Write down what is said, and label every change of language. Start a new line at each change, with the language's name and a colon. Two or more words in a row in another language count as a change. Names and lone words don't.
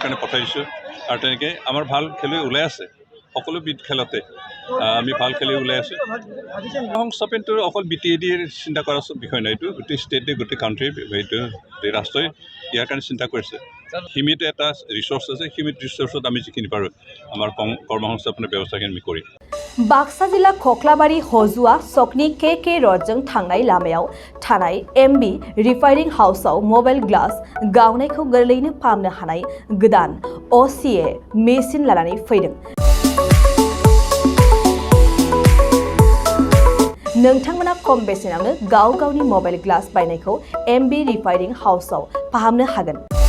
Assamese: কাৰণে পঠাইছোঁ আৰু তেনেকৈ আমাৰ ভাল খেলুৱৈ ওলাই আছে সকলোবিধ খেলতে আমি ভাল খেলুৱৈ ওলাই আছোঁ সংস্থাপনটো অকল BTADৰ চিন্তা কৰাৰ বিষয় নহয় এইটো গোটেই ষ্টেটে গোটেই কাউণ্ট্ৰিৰ এইটো ৰাষ্ট্ৰই ইয়াৰ কাৰণে চিন্তা কৰিছে সীমিত এটা ৰিচোৰ্চ আছে সীমিত ৰিচোৰ্চত আমি যিখিনি পাৰোঁ আমাৰ কৰ্মসংস্থাপনৰ ব্যৱস্থাখিনি আমি কৰিম
Bodo: बाक्सा जिल्ला खख्लाबारि हजुआ सकनि KK रडजों थांनाय लामायाव थानाय MB रिफाइनिं हाउसआव
English: mobile glass
Bodo: गावनायखौ गोरलैनो फाहामनो हानाय गोदान OCA मेसिन लानानै फैदों नोंथांमोना खम बेसेनावनो गावनि
English: mobile glass
Bodo: बायनायखौ MB रिफाइनिं हाउसआव फाहामनो हागोन